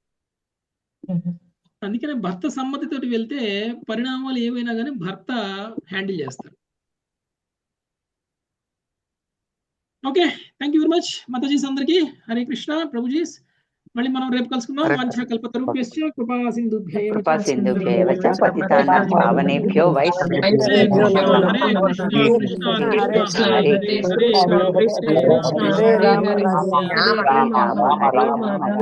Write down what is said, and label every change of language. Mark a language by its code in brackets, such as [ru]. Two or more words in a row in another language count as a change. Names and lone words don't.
[te] అందుకనే భర్త సమ్మతితోటి వెళ్తే పరిణామాలు ఏవైనా కానీ భర్త హ్యాండిల్ చేస్తారు. ఓకే, [en] thank you very much [te] మాతాజీస్ అందరికి. హరే కృష్ణ ప్రభుజీస్. మళ్ళీ మనం రేపు కలుసుకుందాం. [sa] వాంఛా కల్పతరుభ్యశ్చ కృపా సింధుభ్యైవ చ పతితానాం పావనేభ్యో వైష్ణవేభ్యో హరే కృష్ణ కృష్ణ కృష్ణ హరే హరే రామ రామ రామ రామ హరే హరే.